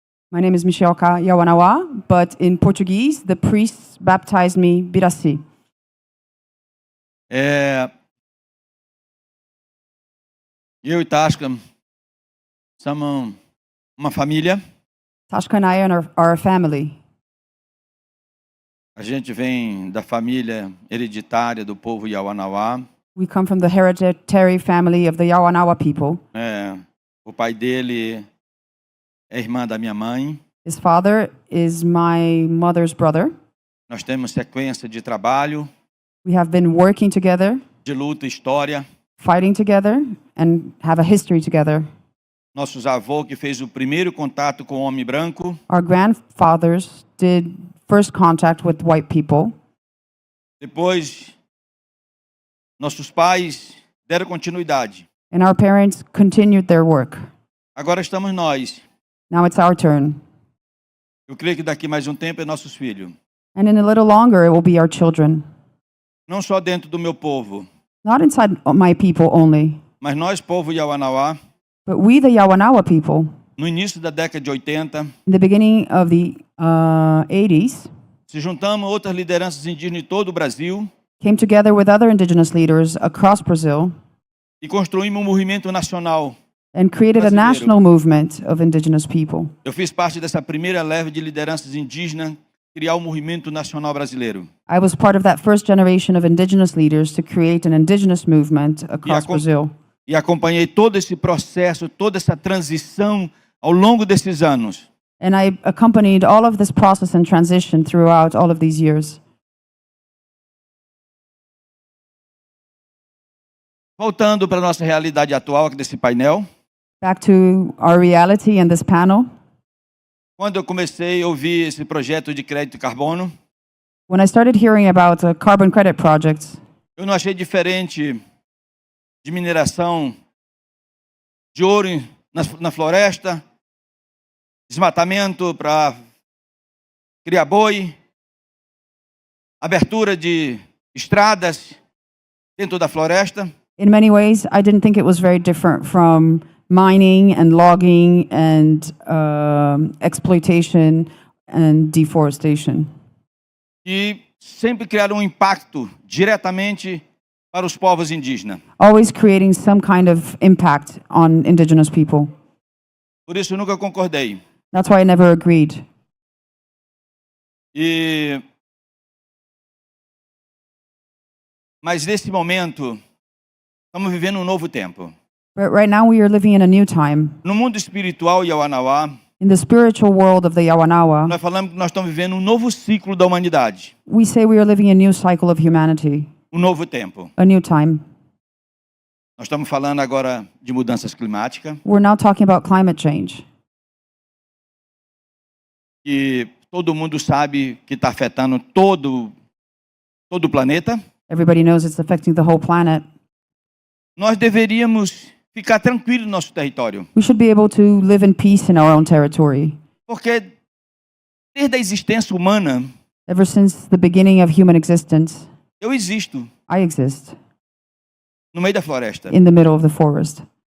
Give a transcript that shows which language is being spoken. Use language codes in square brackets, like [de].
[en] My name is Michioka Yawanana, but in Portuguese, the priests baptized me Biraci. [pt] Eu e Tasca somos uma família. [en] Tashka and I are a family. [pt] A gente vem da família hereditária do povo Yawanana. [en] We come from the hereditary family of the Yawanana people. [pt] O pai dele é irmã da minha mãe. [en] His father is my mother's brother. [pt] Nós temos sequência de trabalho. [en] We have been working together, [pt] De luta, história. [en] fighting together, and have a history together. [pt] Nossos avós que fez o primeiro contato com o homem branco. [en] Our grandfathers did first contact with white people. [pt] Depois, nossos pais deram continuidade. [en] And our parents continued their work. [pt] Agora estamos nós. [en] Now it's our turn. [pt] Eu creio que daqui mais um tempo é nossos filhos. [en] And in a little longer, it will be our children. [pt] Não só dentro do meu povo, [en] Not inside my people only, [pt] mas nós, povo Yawanana, [en] but we, the Yawanana people, [pt] no início da década de 80, [en] in the beginning of the 80s, [pt] se juntamos a outras lideranças indígenas de todo o Brasil [en] came together with other indigenous leaders across Brazil [pt] e construímos um movimento nacional. [en] and created a [pt] Brasileiro. [en] national movement of indigenous people. [pt] Eu fiz parte dessa primeira leva de lideranças indígenas criar o movimento nacional brasileiro. [en] I was part of that first generation of indigenous leaders to create an indigenous movement across Brazil. [pt] E acompanhei todo esse processo, toda essa transição ao longo desses anos. [en] And I accompanied all of this process and transition throughout all of these years. [pt] Voltando para a nossa realidade atual aqui desse painel, [en] Back to our reality in this panel. [pt] quando eu comecei a ouvir esse projeto de crédito de carbono, [en] When I started hearing about carbon credit projects, [pt] eu não achei diferente de mineração de ouro na floresta, desmatamento para criar boi, abertura de estradas dentro da floresta. [en] in many ways, I didn't think it was very different from mining and logging and exploitation and deforestation. [pt] E sempre criaram um impacto diretamente para os povos indígenas. [en] Always creating some kind of impact on indigenous people. [pt] Por isso eu nunca concordei. [en] That's why I never agreed. [pt] Mas nesse momento, estamos vivendo um novo tempo. [en] But right now we are living in a new time. [pt] No mundo espiritual Yawanawá, [en] In the spiritual world of the Yawanawa, [pt] nós falamos que nós estamos vivendo um novo ciclo da humanidade, [en] we say we are living a new cycle of humanity, [pt] um novo tempo. [en] a new time. [pt] Nós estamos falando agora de mudanças climáticas, [en] We're now talking about climate change. [pt] que todo mundo sabe que está afetando todo o planeta. [en] Everybody knows it's affecting the whole planet. [pt] Nós deveríamos ficar tranquilos no nosso território, [en] We should be able to live in peace in our own territory. [pt] porque desde a existência humana, [en] Ever since the beginning of human existence, [pt] eu existo [en] I exist [pt] no meio da floresta. [en] in the middle of the forest.